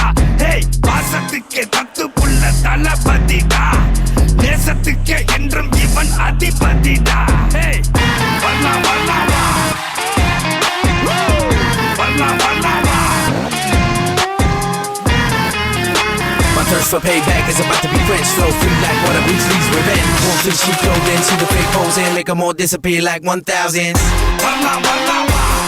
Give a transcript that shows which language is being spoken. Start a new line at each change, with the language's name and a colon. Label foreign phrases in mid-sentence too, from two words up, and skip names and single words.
Tamil: ஹேய், பாசத்துக்கே தத்து புள்ள தளபதிடா, நேசத்துக்கே என்றும் இவன் அதிபதிடா. ஹேய், வரலா வரலா வா, வரலா வரலா வா.
English: My thirst for payback is about to be quenched. Flow free like water, Beasley's revenge. Wolf in sheep clothing, see the fake pose and make them all disappear like 1000s.
Tamil: வரலா, வரலா, வரலா.